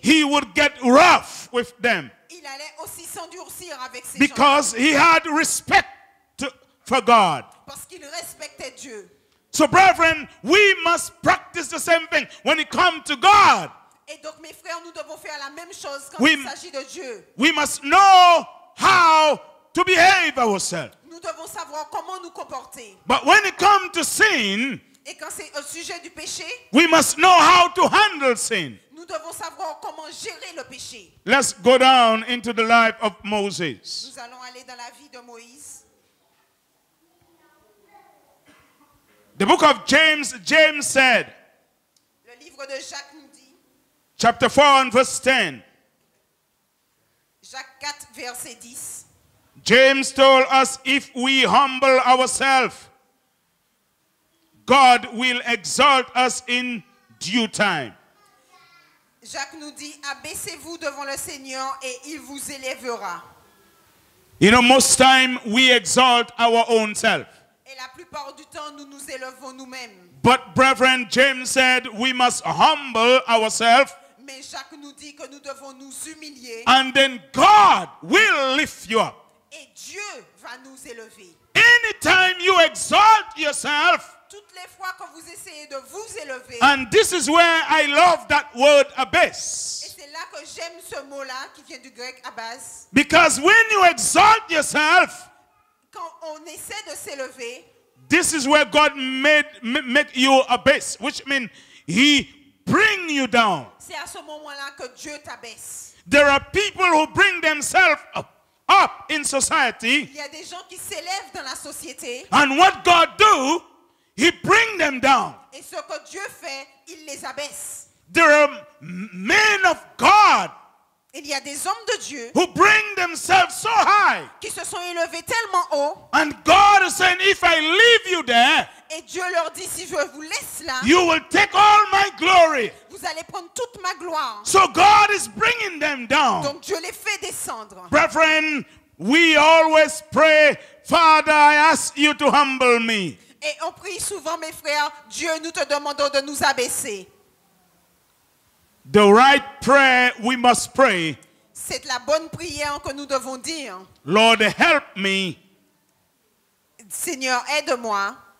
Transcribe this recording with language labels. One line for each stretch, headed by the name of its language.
English: he would get rough with them
French: il allait aussi s'endurcir avec ces gens.
English: because he had respect for God.
French: Parce qu'il respectait Dieu.
English: So, brethren, we must practice the same thing when it comes to God.
French: Et donc, mes frères, nous devons faire la même chose quand Oui. il s'agit de Dieu.
English: We must know how to behave ourselves.
French: Nous devons devons savoir comment nous comporter.
English: But when it comes to sin,
French: Et quand c'est au sujet du péché,
English: we must know how to handle sin.
French: nous devons savoir comment gérer le péché.
English: Let's go down into the life of Moses.
French: Nous allons aller dans la vie de Moïse.
English: The book of James said,
French: Le livre de Jacques nous dit,
English: chapter 4 and verse 10.
French: Jacques 4, verset 10.
English: James told us if we humble ourselves, God will exalt us in due time.
French: Jacques nous dit, abaissez-vous devant le Seigneur et il vous élèvera.
English: You know, most time we exalt our own self.
French: Et la plupart du temps, nous nous élevons nous-mêmes.
English: But brethren, James said we must humble ourselves,
French: Mais Jacques nous dit que nous devons nous humilier
English: and then God will lift you up.
French: et Dieu va nous élever.
English: Anytime you exalt yourself,
French: Toutes les fois que vous essayez de vous élever,
English: and this is where I love that word
French: et
English: abyss.
French: c'est là que j'aime ce mot-là qui vient du grec abbas,
English: Because when you exalt yourself,
French: quand on essaie de s'élever,
English: this is where God make you abyss, which means He bring you down.
French: c'est à ce moment-là que Dieu t'abaisse.
English: There are people who bring themselves up in society,
French: Il y a des gens qui s'élèvent dans la société
English: and what God do, He bring them down.
French: et ce que Dieu fait, il les abaisse.
English: There are men of God
French: Il y a des hommes de Dieu
English: who bring themselves so high,
French: qui se sont élevés tellement haut
English: and God is saying, if I leave you there,
French: et Dieu leur dit, si je vous laisse là,
English: you will take all my glory.
French: vous allez prendre toute ma gloire.
English: So God is bringing them down.
French: Donc Dieu les fait descendre.
English: Brethren, we always pray, Father, I ask you to humble me.
French: Et on prie souvent, mes frères, Dieu, nous te demandons de nous abaisser.
English: The right prayer we must pray,
French: C'est la bonne prière que nous devons dire.
English: Lord, help me
French: Seigneur, aide-moi.